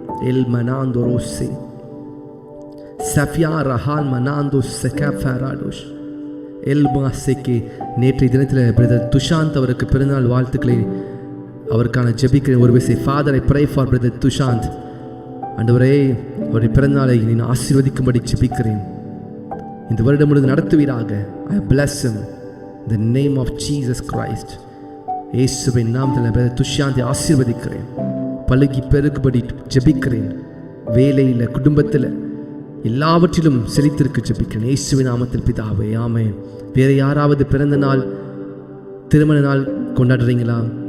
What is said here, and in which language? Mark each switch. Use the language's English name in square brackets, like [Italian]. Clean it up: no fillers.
[Tamil] L மனாந்தோரோசே Safiya ரஹால் மனாந்தோ செகஃபராடோஷ் L மாசேக்கே. நேற்றைய தினத்தில் brother Thushanth அவருக்கு பிறந்தநாள் வாழ்த்துக்களை அவருக்கான ஜெபிக்கிறேன். ஒரு விஷயம், [English] Father I pray for brother Thushanth. [Tamil] ஆண்டவரே, அவருடைய பிறந்தநாளை நான் ஆசீர்வதிக்கும்படி ஜெபிக்கிறேன். இந்த வருடம் முழுவதும் நடத்துவீராக. [English] I bless him in the name of Jesus Christ. [Tamil] இயேசுவின் நாமத்தில் பிரதர் துஷாந்தை ஆசீர்வதிக்கிறேன். பழுகி பெருகுபடி ஜெபிக்கிறேன். வேலையில், குடும்பத்தில், எல்லாவற்றிலும் செழித்திருக்கு ஜெபிக்கிறேன் இயேசுவின் நாமத்தில் பிதாவே, ஆமென். வேற யாராவது பிறந்த நாள், திருமண நாள் கொண்டாடுறீங்களா?